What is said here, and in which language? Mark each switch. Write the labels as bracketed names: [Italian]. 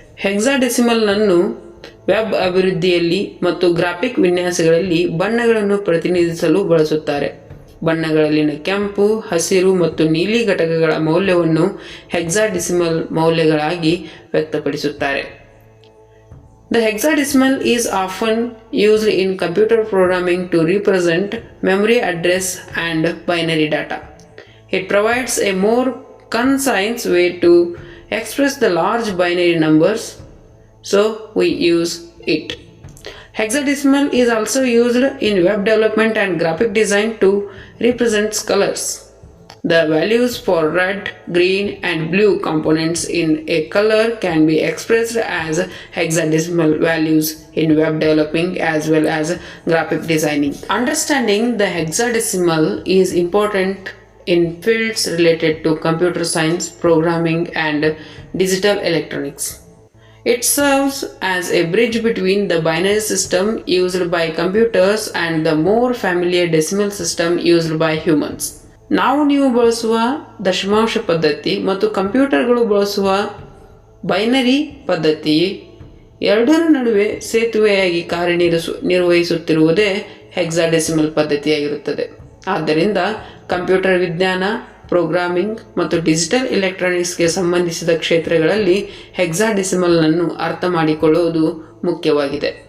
[Kannada] ಹೆಕ್ಸಾಡೆಸಿಮಲ್ನನ್ನು web ಅಭಿವೃದ್ಧಿಯಲ್ಲಿ ಮತ್ತು graphic ವಿನ್ಯಾಸಗಳಲ್ಲಿ ಬಣ್ಣಗಳನ್ನು ಪ್ರತಿನಿಧಿಸಲು ಬಳಸುತ್ತಾರೆ. ಬಣ್ಣಗಳಲ್ಲಿನ ಕೆಂಪು, ಹಸಿರು ಮತ್ತು ನೀಲಿ ಘಟಕಗಳ ಮೌಲ್ಯವನ್ನು ಹೆಕ್ಸಾಡೆಸಿಮಲ್ ಮೌಲ್ಯಗಳಾಗಿ ವ್ಯಕ್ತಪಡಿಸುತ್ತಾರೆ. [English] The hexadecimal is often used in computer programming to represent memory address and binary data. It provides a more concise way to express the large binary numbers, so we use it. Hexadecimal is also used in web development and graphic design to represent colors. The values for red, green and blue components in a color can be expressed as hexadecimal values in web developing as well as graphic designing. Understanding the hexadecimal is important in fields related to computer science, programming and digital electronics. It serves as a bridge between the binary system used by computers and the more familiar decimal system used by humans. [Kannada] ನೀವು ಬಳಸುವ ದಶಮಾಂಶ ಪದ್ಧತಿ ಮತ್ತು ಕಂಪ್ಯೂಟರ್ಗಳು ಬಳಸುವ binary ಪದ್ಧತಿ ಎರಡರ ನಡುವೆ ಸೇತುವೆಯಾಗಿ ಕಾರ್ಯನಿರ್ವಹಿಸುತ್ತಿರುವುದೇ ಹೆಕ್ಸಾಡೆಸಿಮಲ್ ಪದ್ಧತಿಯಾಗಿರುತ್ತದೆ. ಆದ್ದರಿಂದ ಕಂಪ್ಯೂಟರ್ ವಿಜ್ಞಾನ, ಪ್ರೋಗ್ರಾಮಿಂಗ್ ಮತ್ತು ಡಿಜಿಟಲ್ ಎಲೆಕ್ಟ್ರಾನಿಕ್ಸ್ಗೆ ಸಂಬಂಧಿಸಿದ ಕ್ಷೇತ್ರಗಳಲ್ಲಿ ಹೆಕ್ಸಾಡೆಸಿಮಲ್ನನ್ನು ಅರ್ಥ ಮಾಡಿಕೊಳ್ಳುವುದು ಮುಖ್ಯವಾಗಿದೆ.